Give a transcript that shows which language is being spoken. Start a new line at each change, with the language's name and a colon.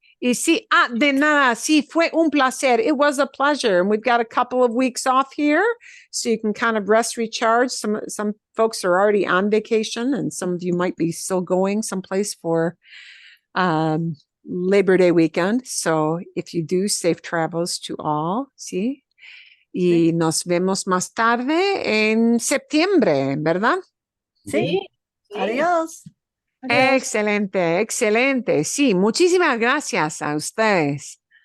Spanish: Y sí, de nada, sí, fue un placer.
English: It was a pleasure. And we've got a couple of weeks off here, so you can kind of rest, recharge. Some folks are already on vacation, and some of you might be still going someplace for Labor Day weekend. So if you do, safe travels to all, sí.
Spanish: Y nos vemos más tarde en septiembre, ¿verdad? Sí. Adiós. Excelente, excelente. Sí, muchísimas gracias a ustedes.